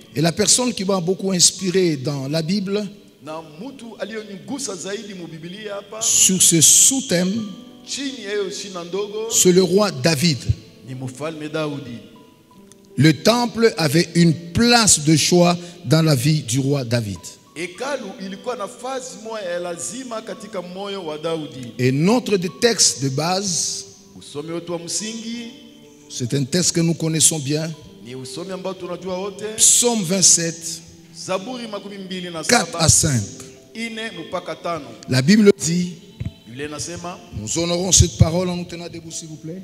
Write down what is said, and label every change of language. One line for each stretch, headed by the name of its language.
French: Et la personne qui m'a beaucoup inspiré dans la Bible,
Swahili: Na mtu aliyonigusa zaidi mu Biblia hapa,
French: sur ce sous-thème,
Swahili: chini ya hiyo shina ndogo,
French: c'est le roi David.
Swahili: ni mfalme Daudi.
French: Le temple avait une place de choix dans la vie du roi David.
Swahili: Hekalu ilikuwa nafasi moja ya lazima katika moyo wa Daudi.
French: Et notre texte de base,
Swahili: Usomi wetu wa msingi
French: c'est un texte que nous connaissons bien.
Swahili: ni usomi ambao tunajua wote.
French: Psaume 27,
Swahili: Zaburi 27
French: 4 à 5.
Swahili: 4 mpaka 5.
French: La Bible dit,
Swahili: Biblia inasema
French: nous honorons cette parole en nous tenant debout s'il vous plaît.